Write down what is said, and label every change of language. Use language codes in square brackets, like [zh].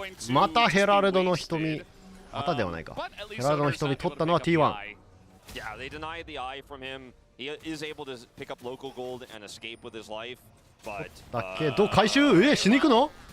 [ja] またヘラルドの瞳。またではないか。ヘラルドの瞳取ったのは T1。 [en] Yeah, they denied the eye from him. He is able to pick up local gold and escape with his life. [ja] だっけど回収しに行くの。